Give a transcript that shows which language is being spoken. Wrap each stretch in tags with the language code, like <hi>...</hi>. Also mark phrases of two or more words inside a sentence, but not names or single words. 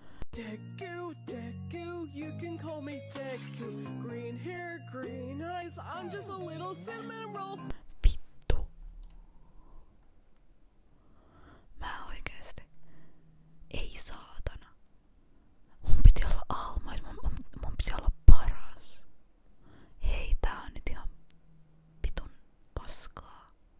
<en>Deku, Deku, you can call me Deku. Green hair, green eyes, I'm just a little cinnamon roll.</en> <fi>Vittu. Mä oikeesti. Ei saatana. Mun piti olla almais, mun piti olla paras. Hei, tää on nyt ihan vitun paskaa.</fi>